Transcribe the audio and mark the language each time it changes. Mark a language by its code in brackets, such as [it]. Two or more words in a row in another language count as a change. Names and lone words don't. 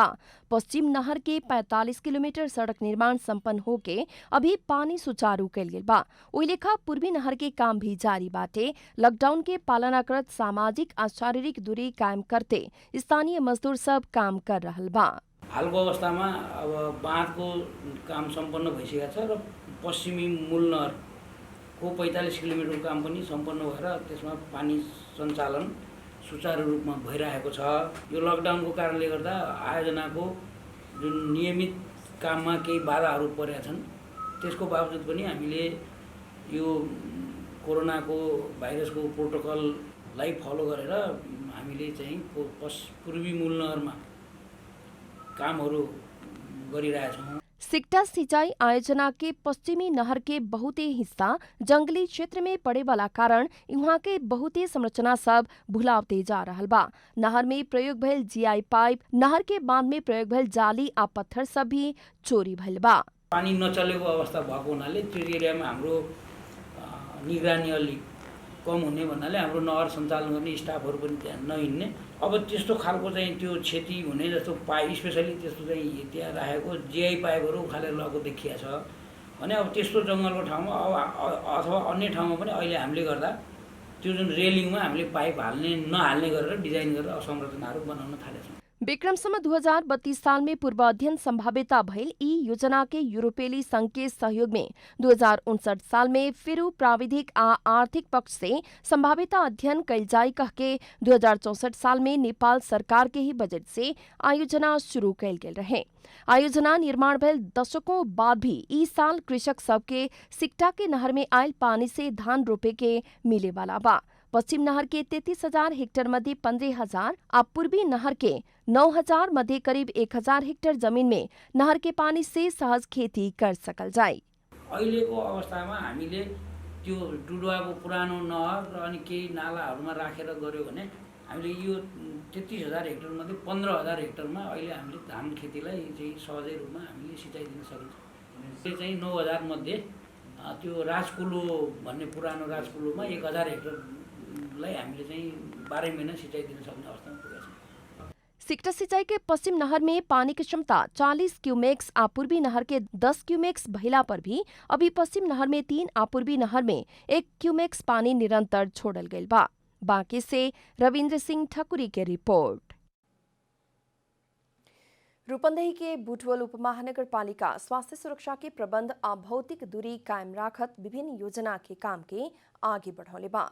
[bho] पश्चिम नहर के 45 किलोमीटर सड़क निर्माण संपन्न होके अभी पानी सुचारू कैल गेल बा। ओइ लेखा पूर्वी नहर के काम भी जारी बाटे। लॉकडाउन के पालना करत सामाजिक और शारीरिक दूरी कायम करते स्थानीय मजदूर सब काम कर रहल बा। [ne] हालको अवस्थामा अब बाँधको काम सम्पन्न भइसकेको छ र पश्चिमी मूल नहर को 45 किलोमिटर काम पनि सम्पन्न भएर त्यसमा पानी सञ्चालन सुचारू रूपमा भइरहेको छ। यो लकडाउनको कारणले गर्दा आयोजनाको जुन नियमित काममा केही बाधाहरू परेका छन् त्यसको बावजुद पनि हामीले यो कोरोनाको भाइरसको प्रोटोकललाई फलो गरेर हामीले चाहिँ पूर्वी मूल नहरमा कामहरू गरिरहेछौँ। [bho] सिक्टा सिंचाई आयोजना के पश्चिमी नहर के बहुते हिस्सा जंगली क्षेत्र में पड़े वाला कारण वहाँ के बहुते संरचना सब भुलावते जा रहल बा। नहर में प्रयोग भइल जीआई पाइप, नहर के बांध में प्रयोग भइल जाली आ पत्थर सब भी चोरी भइल बा। [ne] पानी नचलेको अवस्था भएको हुनाले त्यो एरियामा हाम्रो निगरानी अलिक कम हुने भन्नाले हाम्रो नहर सञ्चालन गर्ने स्टाफहरू पनि त्यहाँ नहिँड्ने। अब त्यस्तो खालको चाहिँ त्यो क्षति हुने जस्तो पाइप स्पेसली त्यस्तो चाहिँ त्यहाँ राखेको जीआई पाइपहरू उखालेर लगेको देखिया छ भने अब त्यस्तो जङ्गलको ठाउँमा अथवा अन्य ठाउँमा पनि अहिले हामीले गर्दा त्यो जुन रेलिङमा हामीले पाइप हाल्ने नहाल्ने गरेर डिजाइन गरेर असंरचनाहरू बनाउन थालेछौँ। [bho] विक्रमसम्म 2032 साल में पूर्व अध्ययन संभाव्यता भइल ई योजना के यूरोपेली संघ के सहयोग में 2059 साल में फिर प्राविधिक आ आर्थिक पक्ष से संभाव्यता अध्ययन कैल जाय कह के 2064 साल में नेपाल सरकार के ही बजट से आयोजना शुरू कैल गेल रहे। आयोजना निर्माण भइल दशकों बाद भी ई साल कृषक सबके सिक्टा के नहर में आयल पानी से धान रोपे के मिले वाला बा। पश्चिम नहर के 33,000 हेक्टेयर मध्ये 15,000 और पूर्वी नहर के 9,000 मध्ये करीब 1,000 हेक्टेयर जमीन में नहर के पानी से सहज खेती कर सकल जाए। [ne] अहिलेको अवस्थामा हामीले त्यो डुडुवाको पुरानो नहर र अनि केही नालाहरूमा राखेर गऱ्यो भने हामीले यो 33,000 हेक्टेयर मध्ये 15,000 हेक्टेयरमा अहिले हामीले धान खेतीलाई चाहिँ सहजै रूपमा हामीले सिँचाइ दिन सकिन्छ। त्यो चाहिँ 9,000 मध्ये त्यो राजकुलो भन्ने पुरानो राजकुलोमा 1,000 हेक्टेयरलाई हामीले चाहिँ 12 महिना सिँचाइ दिन सक्ने अवस्थामा पुगेका छौँ। [bho] सिक्टा सिंचाई के पश्चिम नहर में पानी की क्षमता 40 क्यूमेक्स और पूर्वी नहर के 10 क्यूमेक्स भइला पर भी अभी पश्चिम नहर में 3 और पूर्वी नहर में 1 क्यूमेक्स पानी निरंतर छोड़ल गईल बा। बांके से रविंद्र सिंह ठकुरी के रिपोर्ट। रूपंदेही के बुटवल उपमहानगर पालिका स्वास्थ्य सुरक्षा के प्रबंध और भौतिक दूरी कायम राखत विभिन्न योजना के काम के आगे बढ़ौले बा।